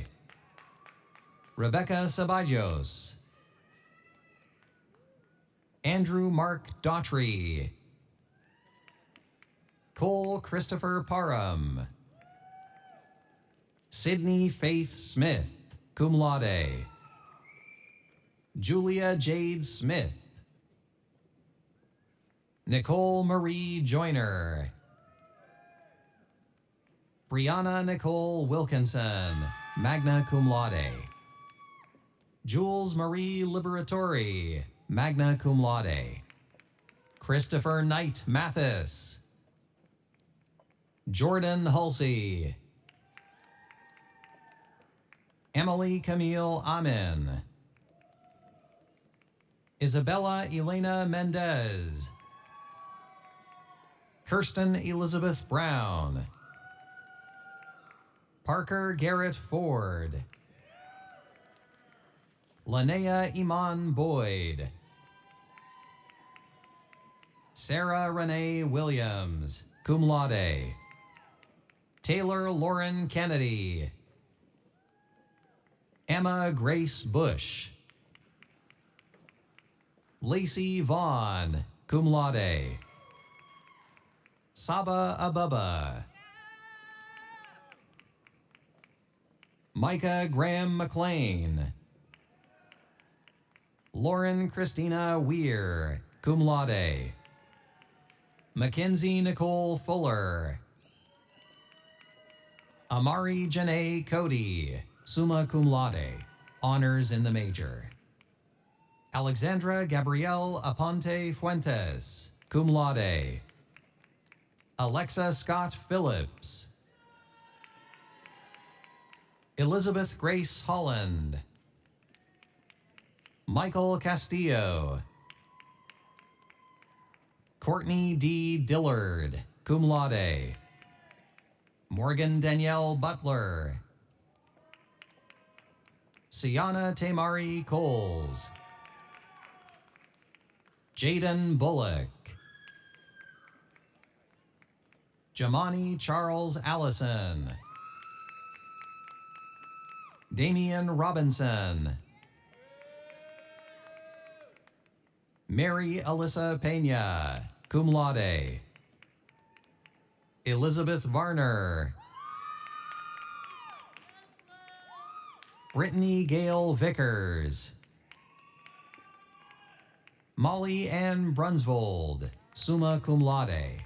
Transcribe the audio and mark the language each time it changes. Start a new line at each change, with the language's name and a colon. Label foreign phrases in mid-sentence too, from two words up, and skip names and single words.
English: Rebecca Ceballos. Andrew Mark Daughtry. Cole Christopher Parham. Sydney Faith Smith,
Latin: cum laude.
English: Julia Jade Smith. Nicole Marie Joyner. Brianna Nicole Wilkinson,
Latin: magna cum laude.
English: Jules Marie Liberatori,
Latin: magna cum laude.
English: Christopher Knight Mathis. Jordan Hulsey. Emily Camille Amin. Isabella Elena Mendez. Kirsten Elizabeth Brown. Parker Garrett Ford. Linnea Iman Boyd. Sarah Renee Williams,
Latin: cum laude.
English: Taylor Lauren Kennedy. Emma Grace Bush. Lacey Vaughn,
Latin: cum laude.
English: Saba Ababa. Micah Graham McLean. Lauren Christina Weir,
Latin: cum laude.
English: Mackenzie Nicole Fuller. Amari Janae Cody,
Latin: summa cum laude,
English: honors in the major. Alexandra Gabrielle Aponte Fuentes,
Latin: cum laude.
English: Alexa Scott Phillips. Elizabeth Grace Holland. Michael Castillo. Courtney D. Dillard,
Latin: cum laude.
English: Morgan Danielle Butler. Sienna Tamari Coles. Jaden Bullock. Jamani Charles Allison. Damian Robinson. Mary Alyssa Pena,
Latin: cum laude.
English: Elizabeth Varner. Brittany Gale Vickers. Molly Ann Brunsvold,
Latin: summa cum laude.